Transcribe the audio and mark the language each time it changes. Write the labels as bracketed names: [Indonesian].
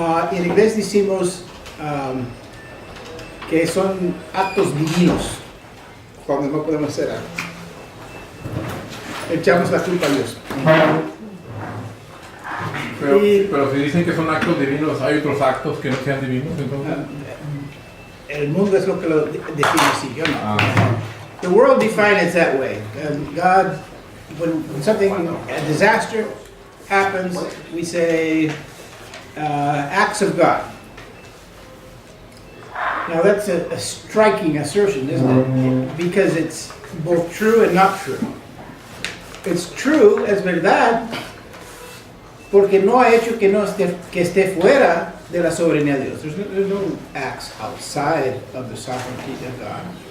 [Spanish] En inglés decimos que son actos divinos, cuando no podemos hacer algo. Echamos la culpa a Dios. Pero si dicen que son actos divinos, ¿hay otros actos que no sean divinos entonces? El mundo es lo que lo define así, yo no. [English] The world defines it that way. God, when something, a disaster happens, we say acts of God. Now that's a striking assertion, isn't it? Because it's both true and not true. It's true, [Spanish] es verdad, porque no ha hecho que esté fuera de la soberanía de Dios. [English] There's no acts outside of the sovereignty of God.